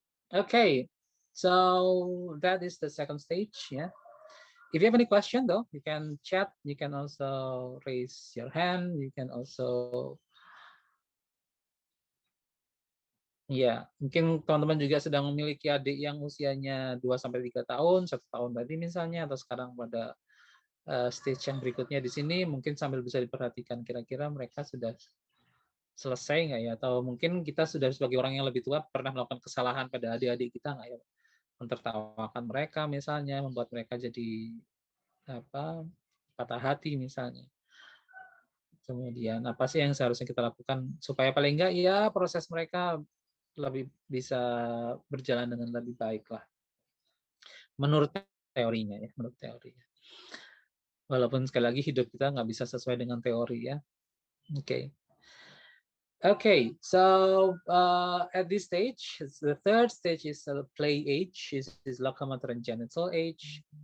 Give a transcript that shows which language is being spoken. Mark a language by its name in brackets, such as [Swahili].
[English] Okay, so that is the second stage. Yeah. If you have any question though, you can chat. You can also raise your hand. You can also [Indonesian] ya, mungkin teman-teman juga sedang memiliki adik yang usianya 2-3 tahun, 1 tahun tadi misalnya, atau sekarang pada stage yang berikutnya di sini, mungkin sambil bisa diperhatikan kira-kira mereka sudah selesai nggak ya, atau mungkin kita sudah sebagai orang yang lebih tua pernah melakukan kesalahan pada adik-adik kita nggak ya, mentertawakan mereka misalnya, membuat mereka jadi patah hati misalnya. Kemudian apa sih yang seharusnya kita lakukan supaya paling enggak ya proses mereka lebih bisa berjalan dengan lebih baik lah. Menurut teorinya ya, menurut teorinya. Walaupun sekali lagi hidup kita nggak bisa sesuai dengan teori ya. Oke. [English] Okay, so at this stage, the third stage is play age, is locomotor and genital age.